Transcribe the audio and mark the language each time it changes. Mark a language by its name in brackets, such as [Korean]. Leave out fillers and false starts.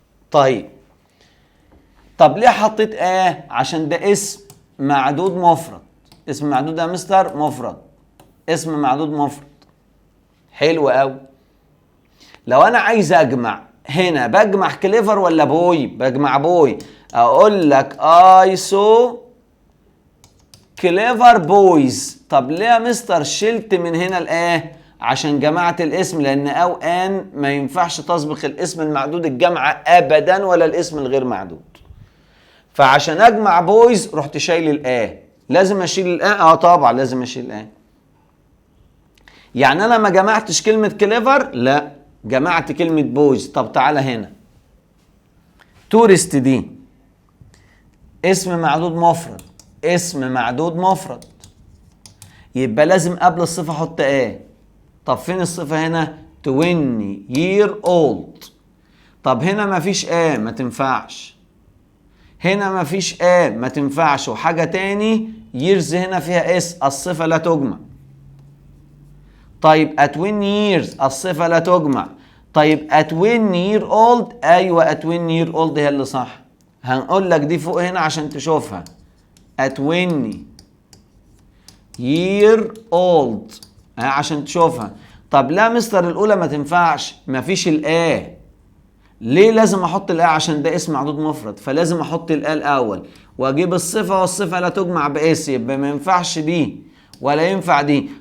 [Arabic] طيب ليه حطيت عشان ده اسم معدود مفرد. اسم معدود يا مستر مفرد، اسم معدود مفرد. حلو قوي. لو انا عايز اجمع هنا، بجمع كليفر ولا بوي؟ بجمع بوي. [English] اقول لك I saw clever boys. [Arabic] طب ليه يا مستر شلت من هنا عشان جمعت الاسم، لان او ان ما ينفعش تسبق الاسم المعدود الجمع ابدا ولا الاسم الغير معدود. فعشان اجمع بويز رحت شايل لازم اشيل طبعا لازم اشيل يعني انا ما جمعتش كلمة كليفر، لا جمعت كلمة بويز. طب تعالى هنا، تورست دي اسم معدود مفرد، اسم معدود مفرد، يبقى لازم قبل الصفة احط طب فين الصفة هنا؟ 20 year old. طب هنا مفيش ما تنفعش، هنا مفيش ما تنفعش. وحاجة تاني، years هنا فيها الصفة لا تجمع. طيب at 20 years الصفة لا تجمع. طيب at 20 year old، ايوه at 20 year old هي اللي صح. هنقول لك دي فوق هنا عشان تشوفها، at 20 year old عشان تشوفها. طب لا مستر الاولى ما تنفعش، مفيش ليه لازم احط عشان ده اسم معدود مفرد، فلازم احط الاول واجيب الصفه، والصفه لا تجمع يبقى ما ينفعش دي ولا ينفع دي.